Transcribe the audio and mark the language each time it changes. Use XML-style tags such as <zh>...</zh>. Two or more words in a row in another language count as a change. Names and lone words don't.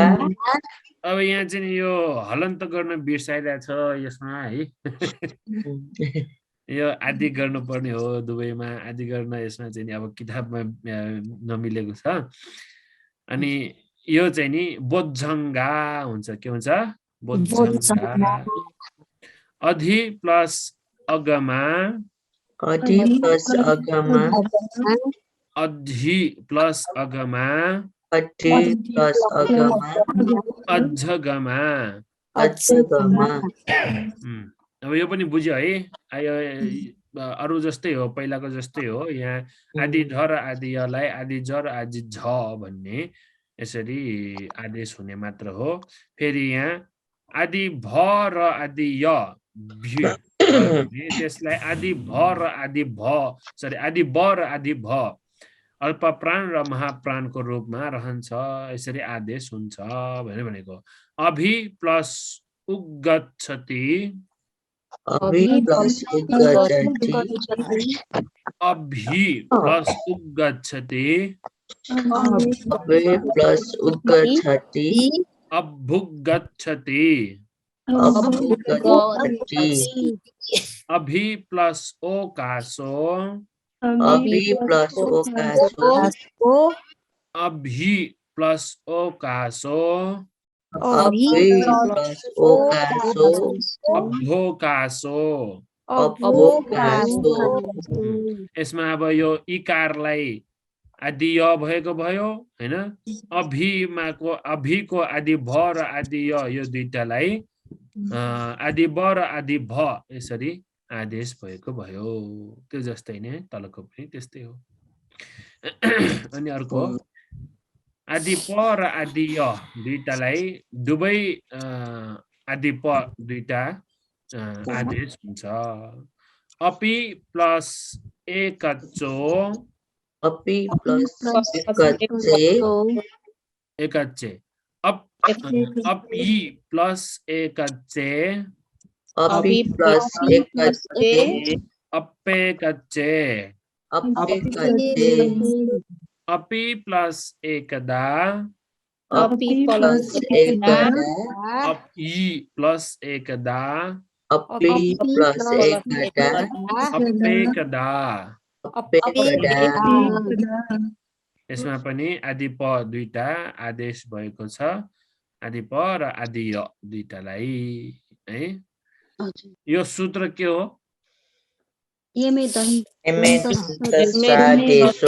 <ne>अब यहाँ चाहिँ यो हलन्त गर्न बिर्साइरहेछ यसमा है यो आदि गर्नुपर्ने हो दुवैमा आदि गर्न यसमा चाहिँ अब किताबमा नमिलेको छ अनि यो चाहिँ नि बोझङ्गा हुन्छ के हुन्छ बोझङ्गा</ne> <pi>अधि प्लस अगमा अधि प्लस अगमा अधि प्लस अगमा अधि प्लस अगमा अझगमा अझगमा</pi> <ne>अब यो पनि बुझ्यो है अरु जस्तै हो पहिलाको जस्तै हो यहाँ आदि ध र आदि यलाई आदि ज र आदि झ भन्ने यसरी आदेश हुने मात्र हो फेरि यहाँ आदि भ र आदि य त्यसलाई आदि भ र आदि भ सरी आदि ब र आदि भ अल्प प्राण र महाप्राणको रूपमा रहन्छ यसरी आदेश हुन्छ भनेको</ne> <pi>अभि प्लस उगच्छति अभि प्लस उगच्छति अभि प्लस उगच्छति अभि प्लस उगच्छति अभुगच्छति अभुगच्छति अभि प्लस ओकासो अभि प्लस ओकासो अभि प्लस ओकासो अभि प्लस ओकासो अभोकासो अभोकासो</pi> <ne>यसमा अब यो इकारलाई आदि य भएको भयो हैन अभिमाको अभिको आदि भ र आदि य यो दुईटालाई आदि ब र आदि भ यसरी आदेश भएको भयो त्यो जस्तै नै तलको पनि त्यस्तै हो अनि अर्को आदि प र आदि य दुईटालाई दुवै आदि प दुईटा आदेश हुन्छ</ne> <pi>अपि प्लस एकच्चो अपि प्लस एकच्चे एकच्चे अपि प्लस एकच्चे अपि प्लस एकच्चे अप्पेकच्चे अप्पेकच्चे अपि प्लस एकदा अपि प्लस एकदा अपि प्लस एकदा अपि प्लस एकदा अप्पेकदा अप्पेकदा</pi> <ne>यसमा पनि आदि प दुईटा आदेश भएको छ आदि प र आदि य दुईटालाई है यो सूत्र के हो</ne> <pi>यमे दन्तसादेशो</pi>